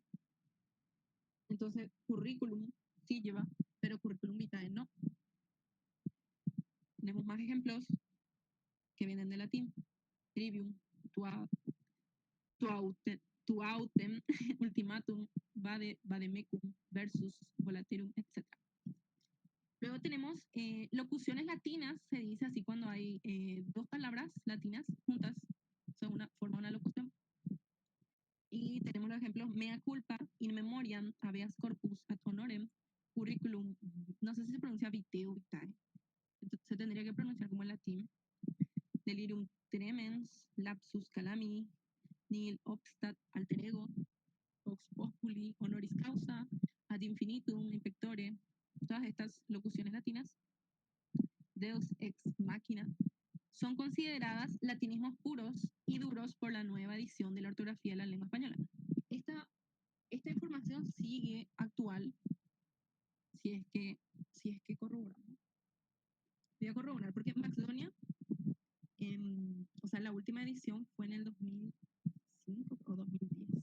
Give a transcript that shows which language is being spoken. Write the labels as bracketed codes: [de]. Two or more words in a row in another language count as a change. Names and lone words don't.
[es] Entonces, currículum sí lleva, pero [la] currículum vitae [es] no. Tenemos más ejemplos que vienen del latín. [la] Trivium, tuautem, ultimatum, vademecum, versus, volaterum, etc. Luego tenemos locuciones latinas, se dice así cuando hay dos palabras latinas juntas, forma una locución. [es] Y tenemos los ejemplos [la] mea culpa, in memoriam, habeas corpus, ad honorem, curriculum, [es] no sé si se pronuncia viteo, vitae, se tendría que pronunciar como en latín, [la] delirium tremens, lapsus calami, nihil obstat alter ego, vox populi, honoris causa, ad infinitum, impectore, [es] todas estas locuciones latinas, [la] deus ex machina, [es] son consideradas latinismos puros y duros por la nueva edición de la ortografía de la lengua española. Esta información sigue actual si es que corroboramos. Voy a corroborar porque Maxdonia, o sea, la última edición fue en el 2005 o 2010.